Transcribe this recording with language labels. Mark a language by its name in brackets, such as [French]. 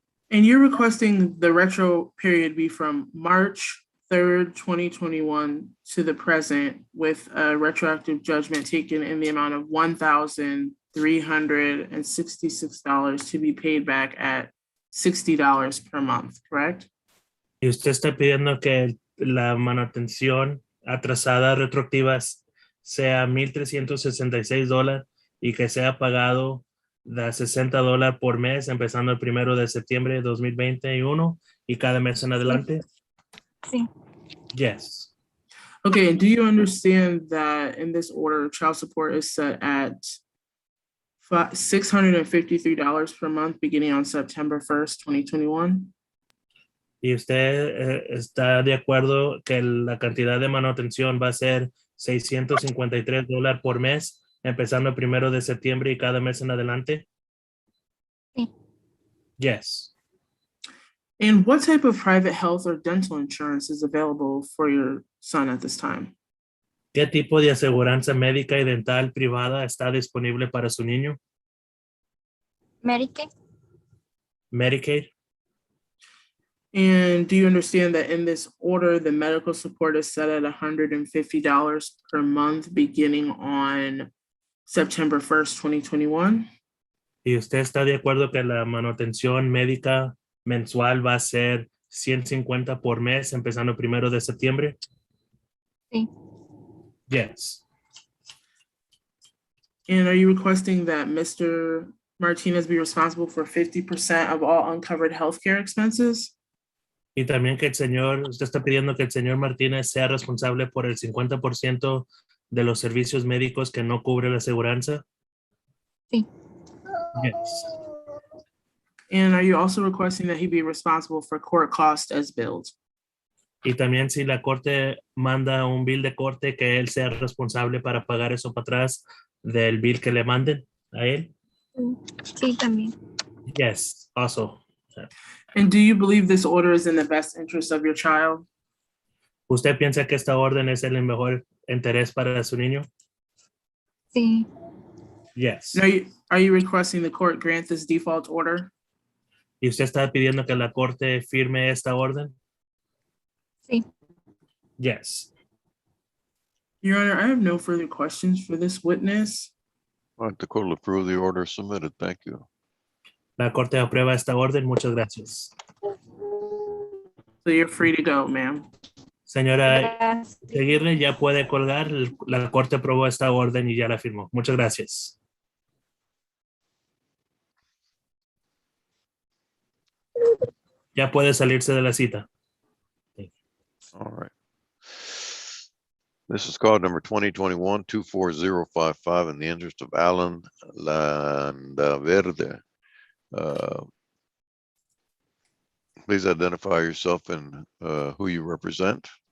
[English] And you're requesting the retro period be from March 3rd, 2021 to the present with a retroactive judgment taken in the amount of $1,366 to be paid back at $60 per month, correct? [Spanish] Y usted está pidiendo que la manutención atrasada retroactiva sea $1,366 y que sea pagado de $60 por mes, empezando el 1 de septiembre de 2021 y cada mes en adelante. sí. [English] Yes. Okay, and do you understand that in this order, child support is set at $653 per month beginning on September 1st, 2021? [Spanish] ¿Y usted está de acuerdo que la cantidad de manutención va a ser $653 por mes, empezando el 1 de septiembre y cada mes en adelante? Sí. [English] Yes. And what type of private health or dental insurance is available for your son at this time? [Spanish] ¿Qué tipo de aseguranza médica y dental privada está disponible para su niño? [English] Medicaid. Medicaid. And do you understand that in this order, the medical support is set at $150 per month beginning on September 1st, 2021? [Spanish] ¿Y usted está de acuerdo que la manutención médica mensual va a ser $150 por mes, empezando el 1 de septiembre? Sí. [English] Yes. And are you requesting that Mr. Martinez be responsible for 50% of all uncovered healthcare expenses? [Spanish] Y también que usted está pidiendo que el señor Martínez sea responsable por el 50% de los servicios médicos que no cubre la aseguranza. Sí. [English] Yes. And are you also requesting that he be responsible for court costs as billed? [Spanish] Y también si la corte manda un bill de corte, que él sea responsable para pagar eso para atrás del bill que le manden a él. Sí, también. [English] Yes, also. And do you believe this order is in the best interest of your child? [Spanish] ¿Usted piensa que esta orden es el mejor interés para su niño? Sí. [English] Yes. And are you requesting the court grant this default order? [Spanish] ¿Y usted está pidiendo que la corte firme esta orden? Sí. [English] Yes. Your Honor, I have no further questions for this witness. All right, the court will approve the order submitted. Thank you. [Spanish] La corte aprueba esta orden. Muchas gracias. [English] So you're free to go, ma'am. [Spanish] Señora Gracias. Aguirre, ya puede colgar. La corte aprobó esta orden y ya la firmó. Muchas gracias. Ya puede salirse de la cita. [English] All right. This is call number 2021-24055 in the interest of Alan Landaverde. Please identify yourself and who you represent.